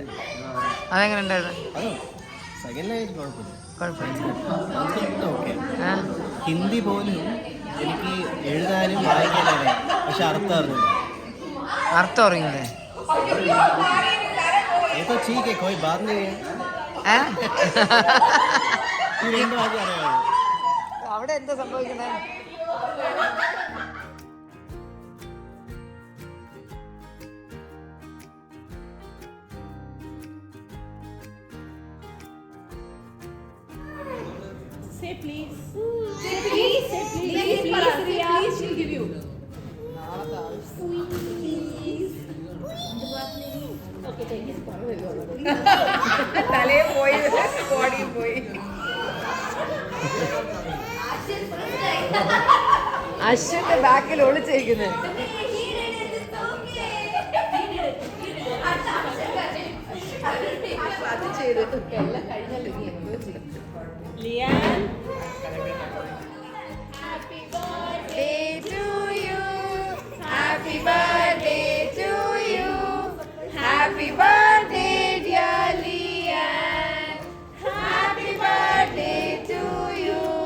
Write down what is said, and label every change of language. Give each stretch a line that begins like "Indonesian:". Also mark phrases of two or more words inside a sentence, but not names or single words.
Malayalam: അതെങ്ങനെ ഉണ്ടായിരുന്നു? അതോ
English: second language
Malayalam: കുഴപ്പമില്ല. ഓക്കെ. ഹിന്ദി പോലും എനിക്ക് എഴുതാനും വായിക്കാനും അറിയാം, പക്ഷെ അർത്ഥം അറിയില്ല. അർത്ഥം അറിയില്ലേ?
Hindi: ऐसे ठीक कोई बात नहीं है.
Malayalam: അവിടെ എന്താ സംഭവിക്കുന്നത്?
English: Say please. Say please. Say please. Please, please, she'll give you. Please. Okay, take it.
Malayalam: തലേ പോയി, ബോഡി പോയി. അശ്വന്റെ ബാക്കിൽ ഒളിച്ചിരിക്കുന്നത്. അത് ചെയ്തിട്ട് എല്ലാം കഴിഞ്ഞല്ലോ. നീ എന്തോ ചെയ്യും?
English: Lian. Happy birthday to you. Happy birthday to you. Happy birthday dear Lian. Happy birthday to you.